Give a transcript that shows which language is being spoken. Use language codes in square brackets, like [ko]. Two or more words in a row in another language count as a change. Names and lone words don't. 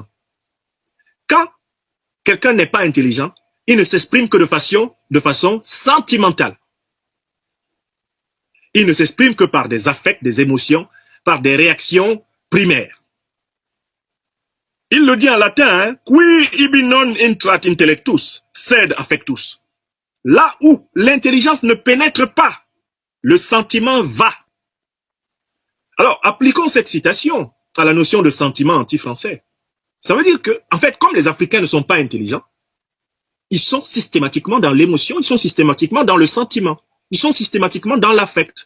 [fr] Quand quelqu'un n'est pas intelligent, il ne s'exprime que de façon sentimentale. Il ne s'exprime que par des affects, des émotions, par des réactions primaires. Il le dit en latin, [la] qui ibi non intrat intellectus, sed affectus. [fr] Là où l'intelligence ne pénètre pas, le sentiment va. Alors, appliquons cette citation à la notion de sentiment anti-français. Ça veut dire que, en fait, comme les Africains ne sont pas intelligents, ils sont systématiquement dans l'émotion, ils sont systématiquement dans le sentiment, ils sont systématiquement dans l'affect.